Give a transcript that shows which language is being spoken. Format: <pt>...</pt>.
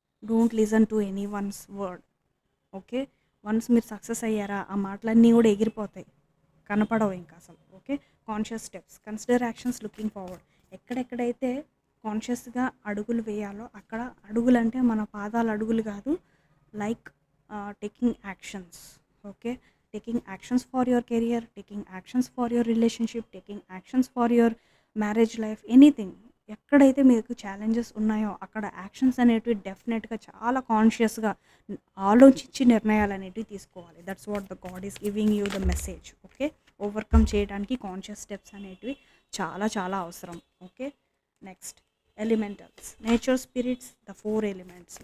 <en>Don't listen to anyone's word.</en> <te>Okay, once మీరు success అయ్యారా ఆ మాటలన్నీ కూడా ఎగిరిపోతాయి, కనపడవు ఇంకా అసలు. Okay,</te> <en>Conscious steps, consider actions, looking forward.</en> <te>ఎక్కడెక్కడైతే కాన్షియస్గా అడుగులు వేయాలో అక్కడ అడుగులు అంటే మన పాదాల అడుగులు కాదు,</te> <en>Like taking actions. Okay, taking actions for your career, taking actions for your relationship, taking actions for your marriage life, anything.</en> <te>ఎక్కడైతే మీకు ఛాలెంజెస్ ఉన్నాయో అక్కడ యాక్షన్స్ అనేటివి డెఫినెట్గా చాలా కాన్షియస్గా ఆలోచించి నిర్ణయాలు అనేటివి తీసుకోవాలి.</te> <en>That's what the God is giving you the message. Okay,</en> <te>overcome చేయడానికి కాన్షియస్ స్టెప్స్ అనేటివి చాలా చాలా అవసరం.</te> <en>Okay, next elementals, nature spirits, the 4 elements.</en>